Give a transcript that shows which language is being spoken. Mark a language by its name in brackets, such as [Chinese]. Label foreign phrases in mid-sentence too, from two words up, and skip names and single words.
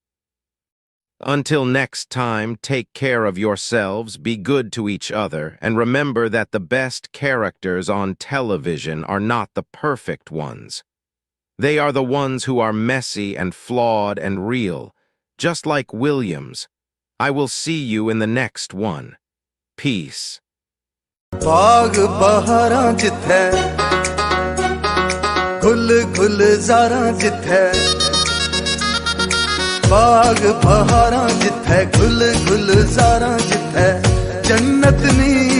[English] Until next time, take care of yourselves, be good to each other, and remember that the best characters on television are not the perfect ones. They are the ones who are messy and flawed and real, just like Williams. I will see you in the next one. Peace. [Punjabi] ਬਾਗ਼ ਬਹਾਰਾਂ ਜਿੱਥੇ ਗੁਲ ਗੁਲਜ਼ਾਰਾਂ ਜਿੱਥੇ ਬਾਗ਼ ਬਹਾਰਾਂ ਜਿੱਥੇ ਗੁਲ ਗੁਲਜ਼ਾਰਾਂ ਜਿੱਥੇ ਜੰਨਤ ਨੀ